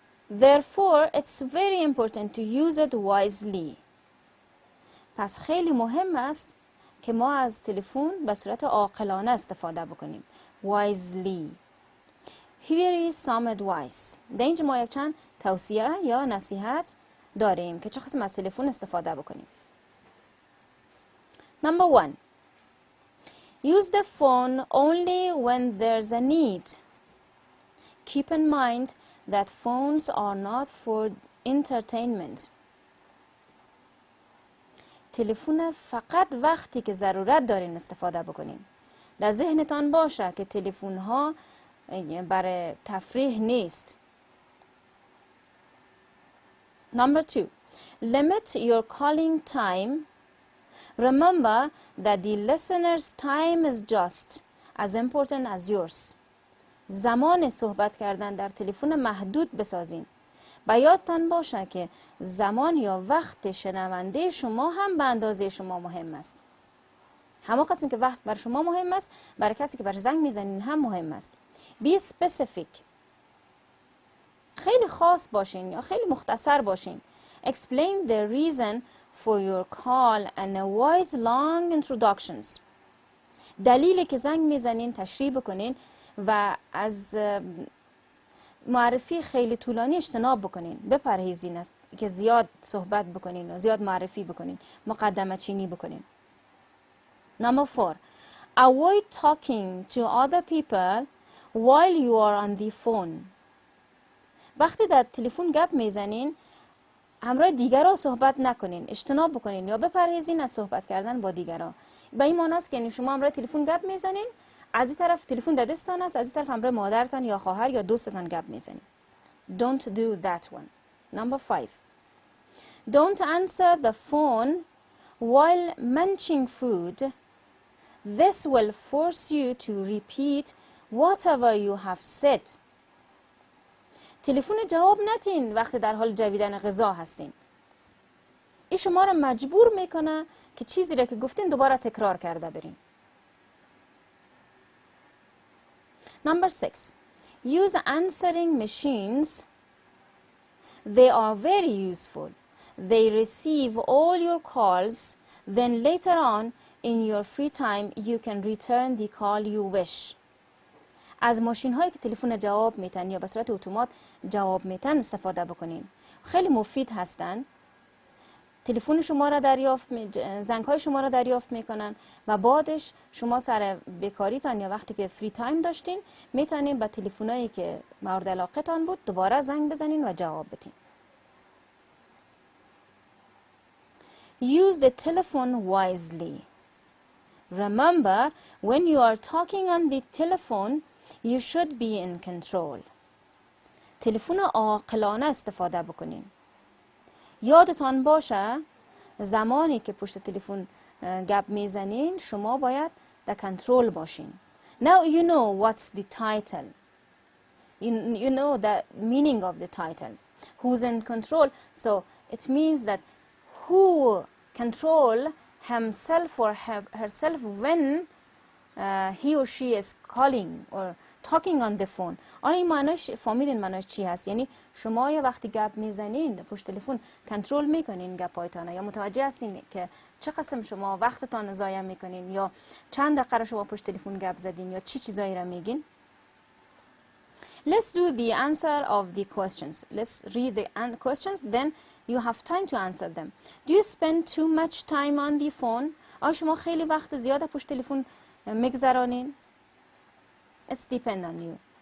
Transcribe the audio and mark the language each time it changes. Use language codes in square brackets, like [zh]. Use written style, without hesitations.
[en] Therefore, it's very important to use it wisely. [fa] پس خیلی مهم است که ما از تلفن به صورت عاقلانه استفاده بکنیم. [en] Wisely. Here is some advice. [fa] در اینجا ما یک چند توصیه یا نصیحت داریم که چه قسم از تلفن استفاده بکنیم. [en] Number 1. Use the phone only when there's a need. Keep in mind that phones are not for entertainment. [fa] تلفن فقط وقتی که ضرورت دارین استفاده بکنین. در ذهنتان باشه که تلفن ها برای تفریح نیست. [en] Number 2. Limit your calling time. Remember that the listener's time is just as important as yours. [fa] زمان صحبت کردن در تلفن محدود بسازین. و یادتان باشه که زمان یا وقت شنونده شما هم به اندازه شما مهم است. همون قسمی که وقت بر شما مهم است، برای کسی که بر زنگ میزنین هم مهم است. [en] Be specific. [fa] خیلی خاص باشین یا خیلی مختصر باشین. [en] Explain the reason for your call and avoid long introductions. [fa] دلیلی که زنگ میزنین تشریح بکنین و از معرفی خیلی طولانی اجتناب بکنین. بپرهیزین است که زیاد صحبت بکنین و زیاد معرفی بکنین. مقدمه چینی بکنین. [en] Number 4. Avoid talking to other people while you are on the phone. [fa] وقتی در تلفن گپ میزنین همراه دیگران صحبت نکنین، اجتناب بکنین یا بپرهیزین از صحبت کردن با دیگران. به این معنی است که شما همراه تلفن گپ میزنین، از این طرف تلفن در دستتان است، از این طرف همراه مادرتان یا خواهر یا دوستتان گپ میزنین. [en] Don't do that one. Number 5. Don't answer the phone while munching food. This will force you to repeat whatever you have said. [fa] تلفن جواب ندین وقتی در حال جویدن غذا هستین. این شما را مجبور میکنه که چیزی را که گفتین دوباره تکرار کرده برین. [en] Number 6. Use answering machines. They are very useful. They receive all your calls. Then later on, in your free time, you can return the call you wish. [fa] از ماشین هایی که تلفن جواب میتن یا به صورت اتومات جواب میتن استفاده بکنین. خیلی مفید هستن. تلفن شما را زنگ های شما را دریافت میکنن و بعدش شما سر بیکاریتان یا وقتی که فری تایم داشتین میتونین به تلفن هایی که مورد علاقه تان بود دوباره زنگ بزنین و جواب بدین. [en] Use the telephone wisely. Remember, when you are talking on the telephone, you should be in control. [fa] تلفن عاقلانه استفاده بکنین. یادتان باشه زمانی که پشت تلفن گپ میزنین شما باید در کنترل باشین. [en] Now you know what's the title. You know the meaning of the title. Who's in control? So it means that who control himself or herself when he or she is calling or talking on the phone. [fa] آن این معناش فهمیدین معناش چی هست؟ یعنی شما یا وقتی گپ میزنین پشت تلفن کنترل میکنین گپایتان، یا متوجه هستین که چه قسم شما وقتتان ضایع میکنین یا چند دقیقه شما پشت تلفن گپ زدین یا چی چیزایی را میگین. [en] Let's do the answer of the questions. Let's read the questions, then you have time to answer them. Do you spend too much time on the phone? [fa] آیا شما خیلی وقت زیاد پشت تلفن میگذرانین؟ [en] It's depend on you.